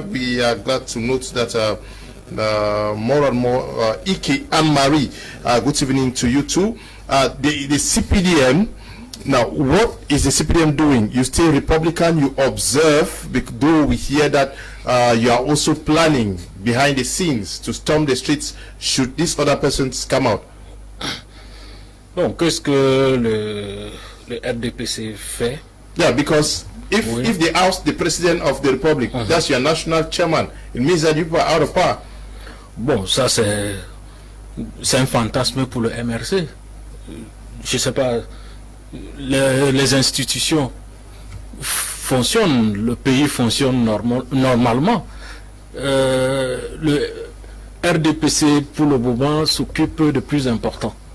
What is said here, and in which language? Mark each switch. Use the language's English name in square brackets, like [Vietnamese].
[English] We are glad to note that more and more Ike and Marie, good evening to you too. The CPDM, now what is the CPDM doing? You stay Republican, you observe, though we hear that you are also planning behind the scenes to storm the streets should these other persons come out. [French] Bon, qu'est-ce que le RDPC fait? [English] Yeah, because if they oust the president of the republic, that's your national chairman, it means that you are out of power. [French] Bon, ça c'est un fantasme pour le MRC. Je sais pas, les institutions fonctionnent, le pays fonctionne normalement. Le RDPC pour le moment s'occupe de plus important.